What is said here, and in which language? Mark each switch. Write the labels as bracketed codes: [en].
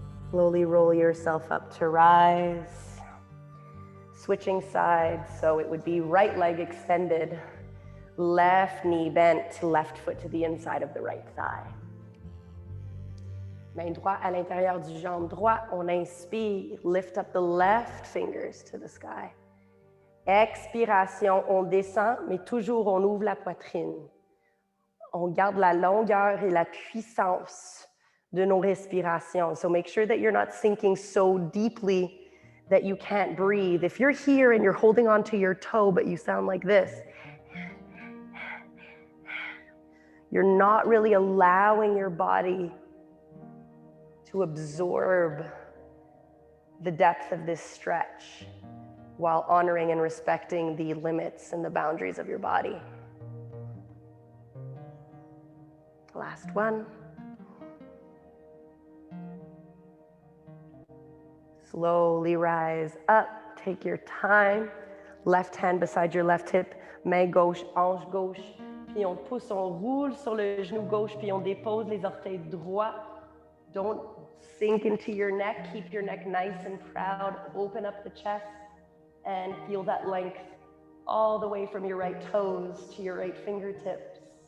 [en] Slowly roll yourself up to rise. Switching sides, so it would be right leg extended, left knee bent, left foot to the inside of the right thigh. [fr] Main droite à l'intérieur du jambe droit. On inspire, [en] lift up the left fingers to the sky. [fr] Expiration, on descend, mais toujours on ouvre la poitrine. On garde la longueur et la puissance de nos respirations. [en] So make sure that you're not sinking so deeply that you can't breathe. If you're here and you're holding onto your toe, but you sound like this, you're not really allowing your body to absorb the depth of this stretch while honoring and respecting the limits and the boundaries of your body. Last one. Slowly rise up, take your time. Left hand beside your left hip, [fr] main gauche, hanche gauche. Puis on pousse, on roule sur le genou gauche, puis on dépose les orteils droits. [en] Don't sink into your neck, keep your neck nice and proud. Open up the chest and feel that length all the way from your right toes to your right fingertips.